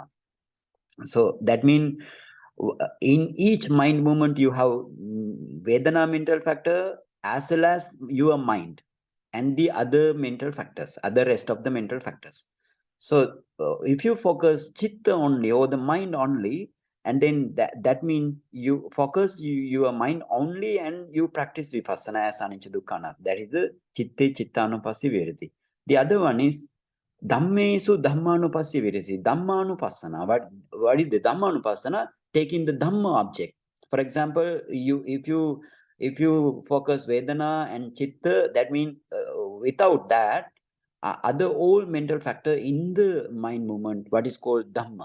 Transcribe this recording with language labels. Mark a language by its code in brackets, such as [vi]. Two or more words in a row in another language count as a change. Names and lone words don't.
[en] So that means in each mind movement you have Vedana mental factor as well as your mind and the other mental factors, other rest of the mental factors. So if you focus chitta only or the mind only, and then that means you focus your mind only and you practice vipassana as [pi] anicca dukkha anatta. [en] That is the [pi] chitte chittanupassī virati. [en] The other one is [pi] Dhammesu Dhammanupassī virati. [en] Dhammanupassana. What is the Dhammanupassana? Taking the Dhamma object. For example, if you focus Vedana and Chitta, that means without that, other all mental factor in the mind movement, what is called Dhamma.